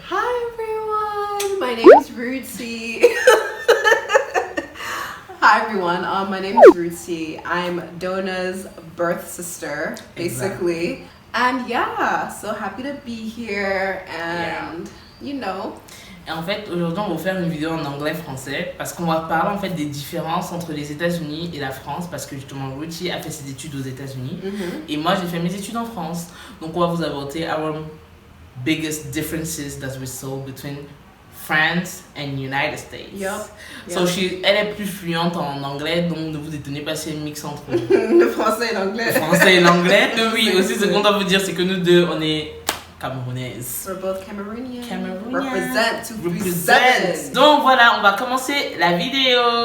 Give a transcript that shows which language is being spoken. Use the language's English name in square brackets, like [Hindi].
[English] Hi everyone, my name is Ruti. Hi everyone, my name is Ruti. I'm Dona's birth sister, basically. Exactly. And yeah, so happy to be here and you know. [French] Et en fait, aujourd'hui, on va faire une vidéo en anglais-français parce qu'on va parler en fait des différences entre les États-Unis et la France parce que justement, Ruti a fait ses études aux États-Unis et moi, j'ai fait mes études en France. Donc, on va vous apporter [English] our biggest differences that we saw between France and United States. [French] So elle est plus fluente en anglais, donc ne vous étonnez pas si elle mixe entre le français et l'anglais. Le français et l'anglais. Oui, aussi, ce qu'on doit vous dire, c'est que nous deux, on est Camerounaises. [English] We're both Cameroonian. Represent. [French] Donc voilà, on va commencer la vidéo.